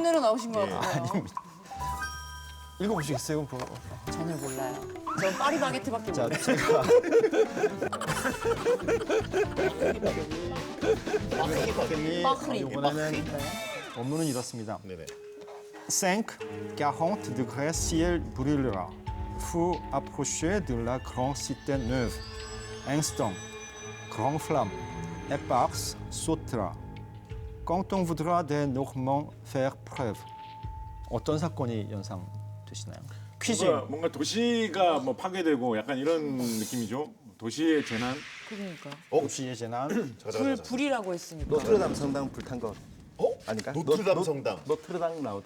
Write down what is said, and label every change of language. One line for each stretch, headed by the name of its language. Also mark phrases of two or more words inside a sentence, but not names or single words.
Korean: 뽐내러 나오신 것 같아요. 읽어보시겠어요? 그럼 전혀 몰라요. 전 파리바게트밖에 자, 몰라요. 제가 마크리. 이번에는 원문은 이렇습니다. 네네.
French: 40 degrés ciel brûlera. Vous approchez de la grande cité neuve. Instant, grande flamme, éparse sautera. Quand on voudra des Normands faire preuve.
Korean: 어떤 사건이 연상되시나요? 퀴즈. 뭔가 도시가 뭐 파괴되고 약간 이런 느낌이죠. 도시의 재난. 그러니까. 도시의 재난. 불이라고 했으니까. 노트르담 성당 불탄 거 아닌가? 노트르담 성당. 노트르담 나오던.